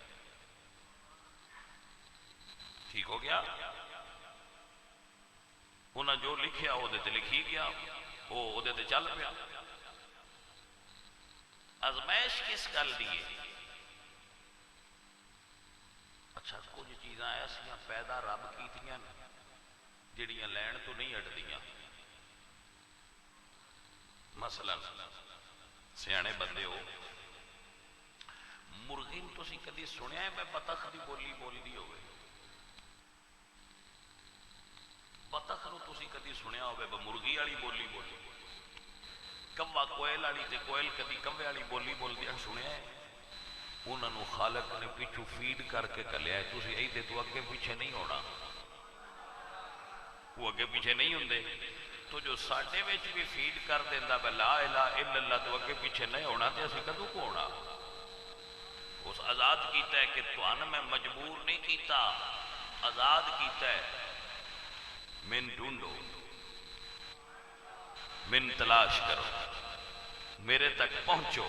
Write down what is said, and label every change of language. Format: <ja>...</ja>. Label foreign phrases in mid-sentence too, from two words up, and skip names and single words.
<pa>ٹھیک ہو گیا؟ انہاں جو لکھیا وہ دے لکھی گیا، وہ دے چل پیا. ازمائش کس گل دی ہے؟ اچھا کچھ چیزاں ایسا پیدا رب کیتیاں جڑیاں لین تو نہیں ہٹدیاں. مثلا سیانے بندے ہو، مرغی تسی کدی سنیا ہے میں بطخ دی بولی بولدی ہوئے؟ بطخ نو تسی کدی سنیا ہوئے مرغی والی بولی بولی؟ کوا کوئل والی تے کوئل کدی کوے والی بولی بولدی سنیا ہے؟ انہوں نے خالق نے پیچھو فیڈ کر کے کلیا ہے. تسی اے دے تو اگے پیچھے نہیں ہونا، وہ اگے پیچھے نہیں ہوندے. تو جو ساڈے وچ بھی فیڈ کر دیندا</pa> <ar>لا الہ الا اللہ</ar> <pa>تو اگے پیچھے نہیں ہونا تے اسی کدوں کو ہونا؟ اس آزاد کیتا ہے کہ تھانوں میں مجبور نہیں کیتا، آزاد کیتا ہے.</pa> <ur>من ڈھونڈو، من تلاش کرو، میرے تک پہنچو.</ur>